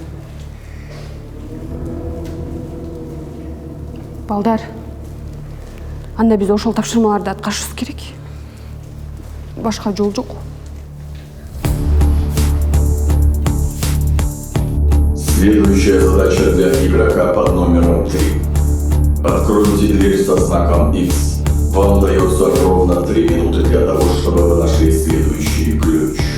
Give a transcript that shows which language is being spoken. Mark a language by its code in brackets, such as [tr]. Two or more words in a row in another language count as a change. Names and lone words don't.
[ky] Балдар, анда біз ошол тапшырмаларды аткарышыбыз керек. Башка жол жок. [ru] Следующая задача для игрока под номером 3. Откройте дверь со знаком X. Вам дается ровно 3 минуты для того, чтобы вы нашли следующий ключ.